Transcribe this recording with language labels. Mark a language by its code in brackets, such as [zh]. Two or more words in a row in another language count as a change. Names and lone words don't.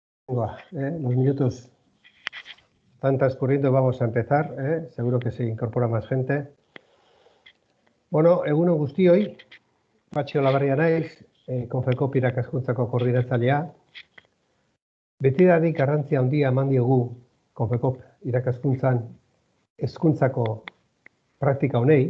[es] Los minutos están transcurriendo, vamos a empezar. Seguro que se incorpora más gente. [eu] Bueno, egunon guztioi, Patxi Olabarria naiz, Konfekop irakaskuntzako koordinatzailea. Betidanik garrantzia handia eman diogu Konfekop irakaskuntzan hezkuntzako praktika honei.